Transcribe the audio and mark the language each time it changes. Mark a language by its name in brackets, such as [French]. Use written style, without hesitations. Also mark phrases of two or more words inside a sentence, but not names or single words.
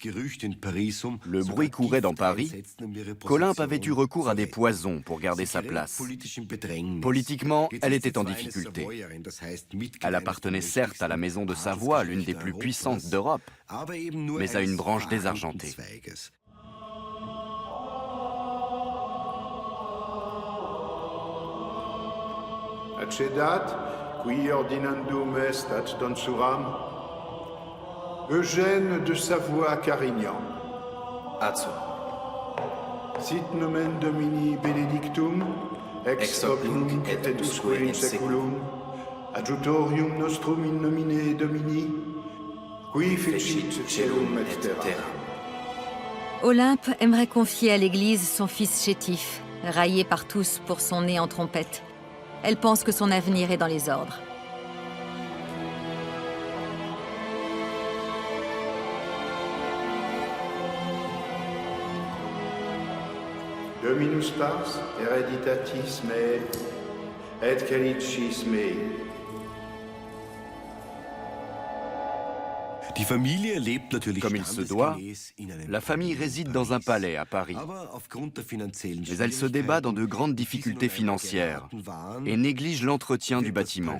[French] Le bruit courait dans Paris qu'Olympe avait eu recours à des poisons pour garder sa place. Politiquement, elle était en difficulté. Elle appartenait certes à la maison de Savoie, l'une des plus puissantes d'Europe, mais à une branche désargentée. [Latin] Accedat, qui ordinandum est ad donsuram, Eugène de Savoie-Carignan. Azzo. Sit nomen Domini benedictum, ex hoc nunc et usque in seculum, adjutorium nostrum in nomine Domini, qui fecit celum et terram. [French] Olympe aimerait confier à l'Église son fils chétif, raillé par tous pour son nez en trompette. Elle pense que son avenir est dans les ordres. [Latin] Dominus pars hereditatis mei, et calicis mei. [French] Comme il se doit, la famille réside dans un palais à Paris. Mais elle se débat dans de grandes difficultés financières et néglige l'entretien du bâtiment.